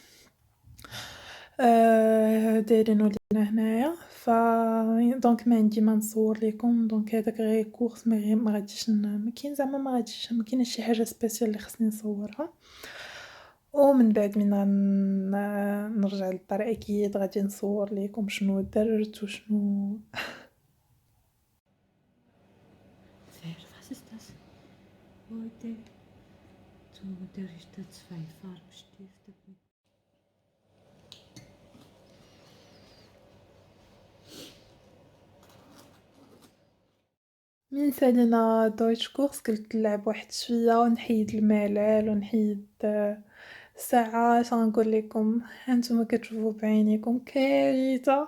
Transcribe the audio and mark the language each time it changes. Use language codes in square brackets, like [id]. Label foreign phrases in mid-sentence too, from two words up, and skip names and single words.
[ar] دايرينو لينا هنايا، دونك ما عندي ما نصور لكم. دونك هذاك غير كورس، ما غاديش ما كاين زعما ما كاينش شي حاجه سبيسيال اللي خصني نصورها. ومن بعد من نرجع للدار اكيد غادي نصور لكم شنو درت وشنو. [de] Was ist das? Heute zum Unterricht der 2 Farbstifte. [ar] من سالينا [de] Deutsch Kurs [ar] قلت نلعب واحد شويه ونحيد الملل ونحيد ساعات. غنقول لكم هانتوما كتشوفوا بعينيكم كارثه.